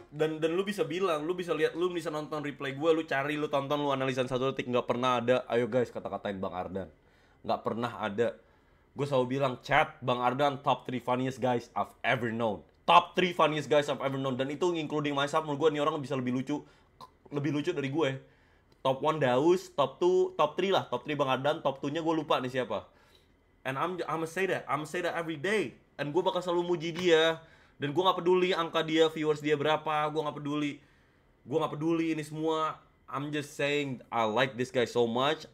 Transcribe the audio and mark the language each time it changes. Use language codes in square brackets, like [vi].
[id] Dan lu bisa bilang, lu bisa lihat, lu bisa nonton replay gue, lu cari, lu tonton, lu analisan 1 detik, nggak pernah ada. Ayo guys, kata-katain Bang Ardan. Nggak pernah ada. Gue selalu bilang, [en] chat Bang Ardan top 3 funniest guys I've ever known. Top 3 funniest guys I've ever known. [id] Dan itu [en] including myself. [id] Menurut gue nih orang bisa lebih lucu dari gue. Top 1 Daus, top 2, top 3 lah. Top 3 Bang Ardan, top 2-nya gue lupa nih siapa. [en] And I'ma say that every day. And [id] gue bakal selalu muji dia. Dan gue gak peduli angka dia, viewers dia berapa. Gue gak peduli ini semua. [en] I'm just saying I like this guy so much.